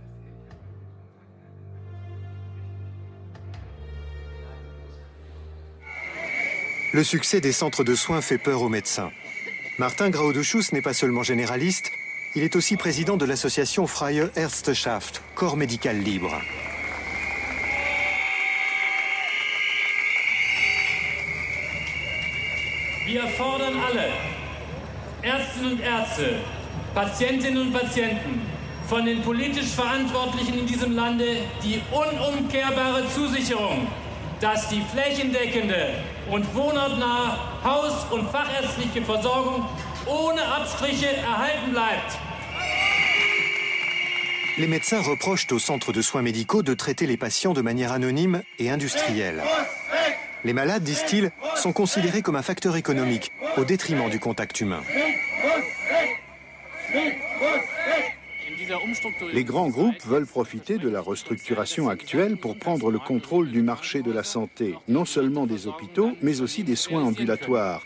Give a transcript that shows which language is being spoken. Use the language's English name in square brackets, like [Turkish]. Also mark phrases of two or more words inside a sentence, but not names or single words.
[French] Le succès des centres de soins fait peur aux médecins. Martin Grauduschus n'est pas seulement généraliste, il est aussi président de l'association Freie Ärzteschaft, corps médical libre. [German] Wir fordern alle, Ärztinnen und Ärzte, Patientinnen und Patienten, von den politisch Verantwortlichen in diesem Lande die unumkehrbare Zusicherung, dass die flächendeckende und wohnortnahe Haus- und fachärztliche Versorgung ohne Abstriche erhalten bleibt. [French] Les médecins reprochent aux centres de soins médicaux de traiter les patients de manière anonyme et industrielle. Les malades, disent-ils, sont considérés comme un facteur économique, au détriment du contact humain. Les grands groupes veulent profiter de la restructuration actuelle pour prendre le contrôle du marché de la santé, non seulement des hôpitaux, mais aussi des soins ambulatoires.